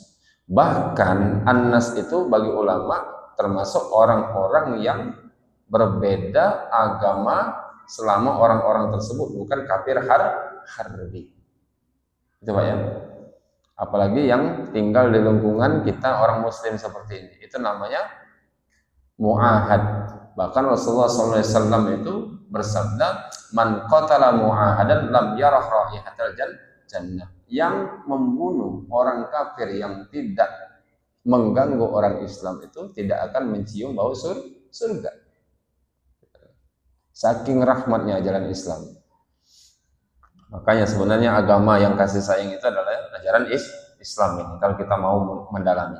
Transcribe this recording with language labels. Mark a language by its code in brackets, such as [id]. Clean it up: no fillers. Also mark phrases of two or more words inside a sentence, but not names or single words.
[id] Bahkan an-nas itu bagi ulama termasuk orang-orang yang berbeda agama selama orang-orang tersebut bukan [ar] كافر حربي. [id] Itu Pak ya. Apalagi yang tinggal di lingkungan kita orang muslim seperti ini, itu namanya mu'ahad. Bahkan Rasulullah SAW itu bersabda, [ar] من قتل معاهدا لم يرح رائحة الجنة. [id] Yang membunuh orang kafir yang tidak mengganggu orang Islam itu tidak akan mencium bau surga. Saking rahmatnya ajaran Islam. Makanya sebenarnya agama yang kasih sayang itu adalah ajaran Islam ini, kalau kita mau mendalami.